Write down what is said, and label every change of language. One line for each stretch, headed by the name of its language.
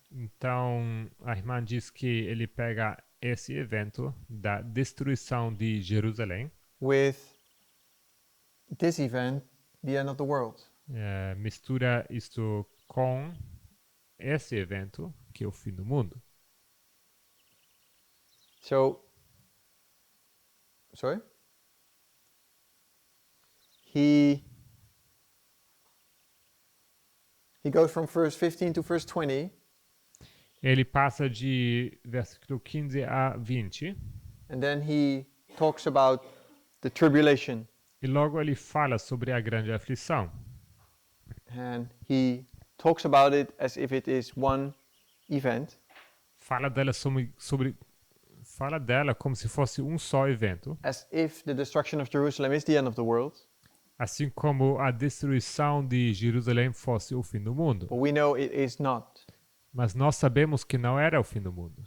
Portuguese: Então, a irmã diz que ele pega esse evento da destruição de Jerusalém,
English: with this event, the end of the world.
Portuguese: mistura isto com esse evento, que é o fim do mundo.
English: So, sorry? He goes from verse 15 to verse 20,
Portuguese: Ele passa de versículo 15 a 20,
English: and then he talks about the tribulation,
Portuguese: e logo ele fala sobre a grande aflição.
English: and he talks about it as if it is one event,
Portuguese: Fala dela fala dela como se fosse um só evento,
English: as if the destruction of Jerusalem is the end of the world,
Portuguese: assim como a destruição de Jerusalém fosse o fim do mundo.
English: but we know it is not.
Portuguese: Mas nós sabemos que não era o fim do mundo.